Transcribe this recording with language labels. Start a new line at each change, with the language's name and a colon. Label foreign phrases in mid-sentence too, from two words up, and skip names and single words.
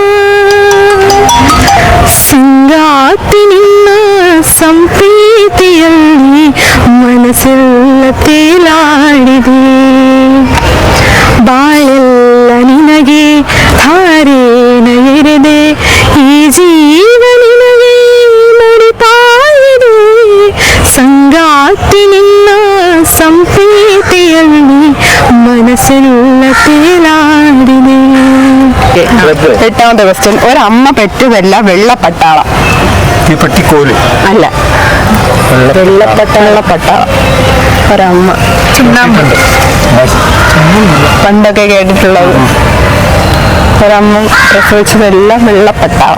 Kannada: ಸಂಗಾತಿ ನಿನ್ನ ಸಂಪ್ರೀತಿಯಲ್ಲಿ ಮನಸ್ಸೆಲ್ಲ ತೇಲಾಡಿದೆ ಬಾಳೆಲ್ಲ ನಿನಗೆ ಧಾರೇನ ಎರೆದೆ ಈ ಜೀವ ನಿನಗೆ ಮುಡಿಪಾಗಿದೆ ಸಂಗಾತಿ ನಿನ್ನ ಸಂಪ್ರೀತಿಯಲ್ಲಿ ಮನಸ್ಸೆಲ್ಲ ತೇಲಾಡಿದೆ.
Malayalam: എട്ടാമത്തെ ക്വസ്റ്റ്യൻ. ഒരമ്മ പെറ്റതല്ല വെള്ളപ്പട്ടാളം. ഈ പട്ടിക്കോല് അല്ല, വെള്ളപ്പട്ടാള പട്ടാളം. ഒരമ്മ പണ്ടൊക്കെ കേട്ടിട്ടുള്ളത്. ഒരമ്മ പ്രസവിച്ചതെല്ലാം വെള്ളപ്പട്ടാളം.